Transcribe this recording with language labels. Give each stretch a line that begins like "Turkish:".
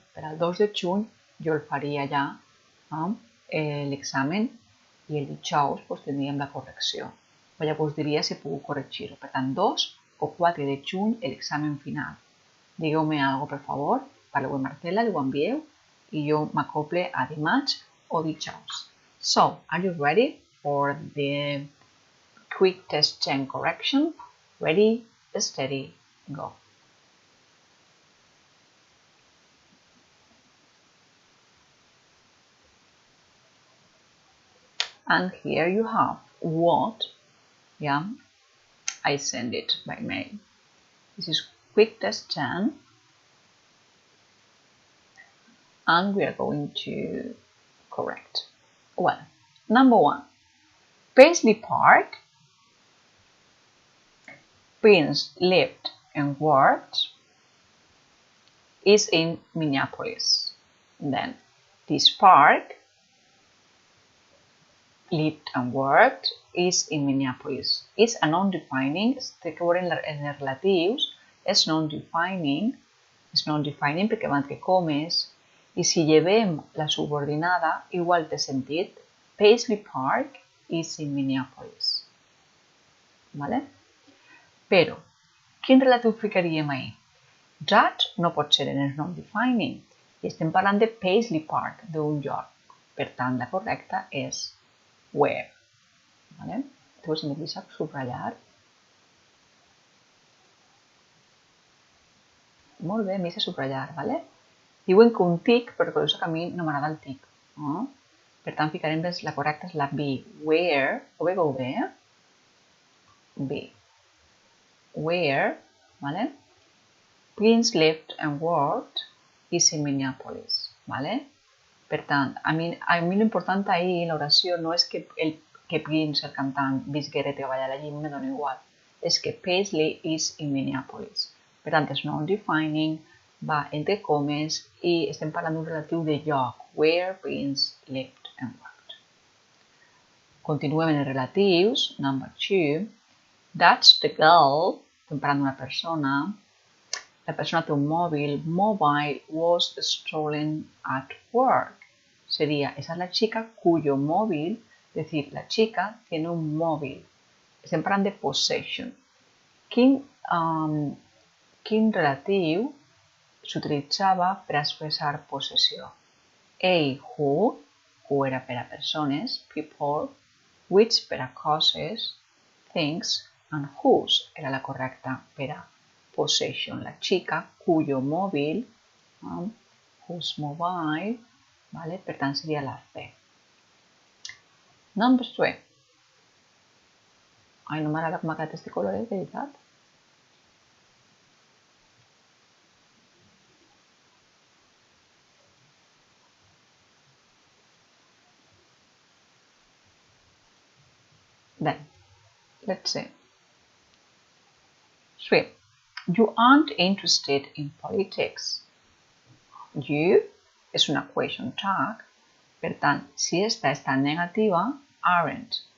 Catalan: Per al 2 de juny jo el faria ja l'examen i el dijous tindríem la correcció. O ja vos diria si puc corregir-ho. Per tant, 2 o 4 de juny l'examen final. Digueu-me alguna cosa, per favor, parleu amb Marcela, li ho envieu i jo m'acople a dimarts o dijous.
English: So, are you ready for the quick test 10 correction? Ready, steady, go. And here you have what, I send it by mail. This is quick test 10, and we are going to correct. Well, number 1, Paisley Park. Prince lived and worked is in Minneapolis. Then this park lived and worked is in Minneapolis.
Catalan: És a non-defining, té que veure en els relatius, és non-defining perquè va entre comes, i si llevem la subordinada, igual té sentit.
English: Paisley Park is in Minneapolis. ¿Vale?
Catalan: Però, quin relatiu ficaríem ahí? That no pot ser en el non-defining. I estem parlant de Paisley Park, d'un lloc. Per tant, la correcta és where. ¿Vale? Llavors, si me deixa subratllar. Molt bé, m'he de subratllar, ¿vale? Diuen que un tic, però recordeu que a mi no m'agrada el tic. Per tant, ficarem la correcta és la B. Where, ho veieu bé? B. Where, ¿vale?
English: Prince lived and worked is in Minneapolis, ¿vale?
Catalan: Per tant, a mi l'important ahir en l'oració no és que Prince, el cantant, visquera i treballara allí, me dona igual. És que
English: Paisley is in Minneapolis.
Catalan: Per tant, és non-defining, va entre comes i estem parlant d'un relatiu de lloc,
English: where Prince lived and worked.
Catalan: Continuem en els relatius.
English: Number 2. That's the girl.
Catalan: Estem parlant d'una persona. La persona té un mòbil.
English: Mobile was stolen at work.
Spanish: Sería, esa es la chica cuyo móvil, es decir, la chica tiene un móvil.
Catalan: Estem parlant de possession. Quin relatiu s'utilitzava per expressar possessió? A, who era per a persones, people, which per a coses, things, and whose era la correcta per a possession,
Spanish: la chica cuyo móvil,
English: whose mobile,
Catalan: ¿vale? Per tant seria la C.
English: Number 3.
Catalan: Ai, no m'agrada com ha quedat este color, de veritat.
English: Then, let's see. 3. You aren't interested in politics.
Catalan: You és una question tag, per tant, si esta està negativa, aren't.